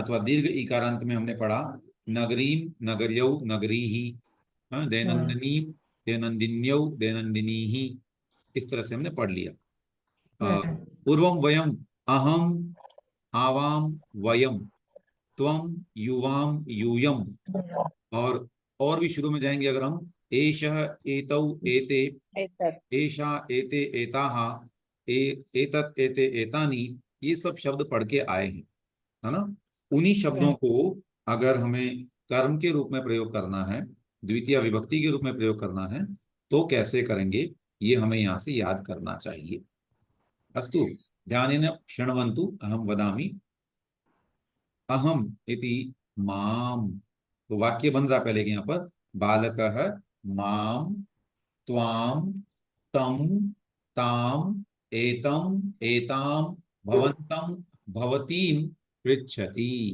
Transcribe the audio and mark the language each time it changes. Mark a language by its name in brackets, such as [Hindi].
[Hindi] अथवा दीर्घ इकारांत में हमने पढ़ा नगरीम नगर्यौ नगरीहि, दैनंदिनीम दैनंदिन्यौ दैनंदिनीहि। इस तरह से हमने पढ़ लिया। [Sanskrit] पूर्वम वयम अहम आवाम वयम, त्वम युवाम यूयम, [Hindi] और भी शुरू में जाएंगे अगर हम, [Sanskrit] एषः एतौ एते, [Hindi] ऐसा। [Sanskrit] एषा एते एताः, एतत् एते एतानि। [Hindi] ये सब शब्द पढ़ के आए हैं, है ना। उन्हीं शब्दों को अगर हमें कर्म के रूप में प्रयोग करना है, द्वितीय विभक्ति के रूप में प्रयोग करना है, तो कैसे करेंगे ये हमें यहाँ से याद करना चाहिए। [Sanskrit] अस्तु, ध्यानेन शृण्वन्तु अहम वदामि। अहम इति माम, [Hindi] तो वाक्य बन रहा पहले के यहाँ पर, [Sanskrit] बालकः माम त्वाम तम ताम एतम एताम भवंतम भवतीम पृच्छति।